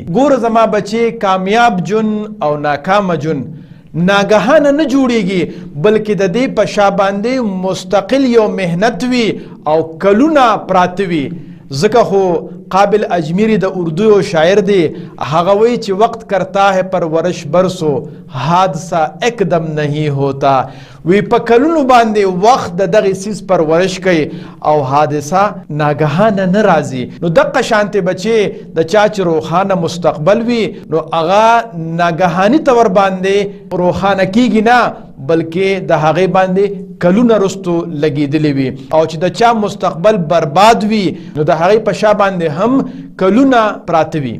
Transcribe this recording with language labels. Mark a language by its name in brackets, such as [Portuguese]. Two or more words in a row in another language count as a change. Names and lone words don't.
[Pashto] ګوره زما بچې، کامیاب جون او ناکامه جون ناګهانه نه جوړیږي بلکې د دې په شا باندې مستقل یو مهنت وي او کلونه پراته وي. ځکه خو قابل اجمیری د اردو یو شاعر دی، هغه وایي چې [Urdu] وقت کرتا ہے پرورش برسو حادثہ اکدم نہیں ہوتا. [Pashto] وی په کلونو باندې وخت د دغه سیس پرورش کوي او حادثه ناګهانه نه راځي. نو دغه شانتې بچې د چا چې روښانه مستقبل وي نو هغه ناګهاني طور باندې روښانه کیږي نه بلکې د هغې باندې کلونه رستو لګېدلی وي او چې د چا مستقبل برباد وي نو د هغې په شا باندې هم کلونه پراته وي.